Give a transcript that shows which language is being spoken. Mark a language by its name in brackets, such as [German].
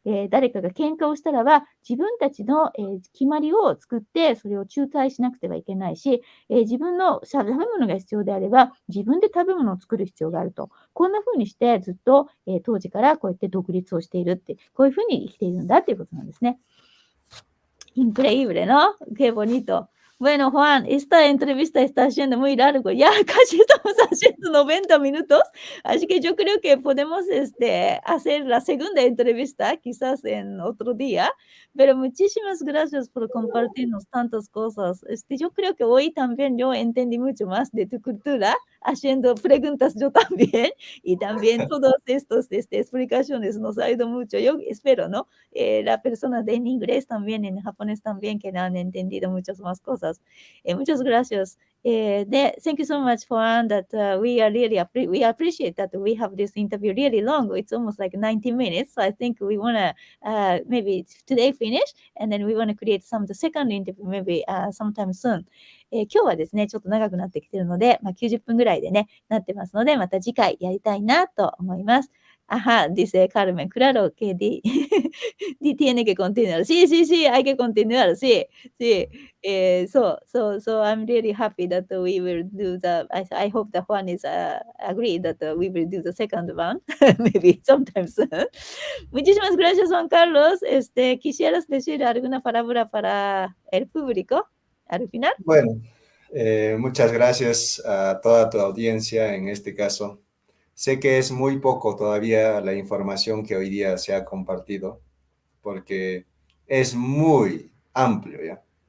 [Japanese] 誰かが喧嘩をしたらば、自分たちの、決まりを作って、それを仲裁しなくてはいけないし、自分の食べ物が必要であれば、自分で食べ物を作る必要があると。こんな風にしてずっと、当時からこうやって独立をしているって、こういう風に生きているんだっていうことなんですね。 [Spanish] Increíble, ¿no? Qué bonito. Bueno, Juan, esta entrevista está siendo muy largo. Ya casi estamos haciendo 90 minutos, así que yo creo que podemos hacer la segunda entrevista quizás en otro día, pero muchísimas gracias por compartirnos tantas cosas. Yo creo que hoy también yo entendí mucho más de tu cultura, haciendo preguntas yo también, y también todas estas explicaciones nos ha ido mucho. Yo espero, ¿no? La persona de en inglés también, en japonés también, que han entendido muchas más cosas. Muchas gracias. [English] Thank you so much, Juan, that we appreciate that we have this interview really long. It's almost like 90 minutes. So I think we want to maybe today finish, and then we want to create the second interview maybe sometime soon. [Japanese] 今日はですね、ちょっと長くなってきてるので、90分ぐらいでね、なってますので、また次回やりたいなと思います。 [Spanish] Ajá, dice Carmen, claro que tiene que continuar. Sí, sí, sí, hay que continuar, sí, sí. [English] So I'm really happy that we will do I hope that Juan is agree that we will do the second one, maybe sometime soon. [Spanish] Muchísimas gracias, Juan Carlos. ¿Quisieras decir alguna palabra para el público al final? Bueno, muchas gracias a toda tu audiencia en este caso. Sé que es muy poco todavía la información que hoy día se ha compartido, porque es muy amplio, ¿ya?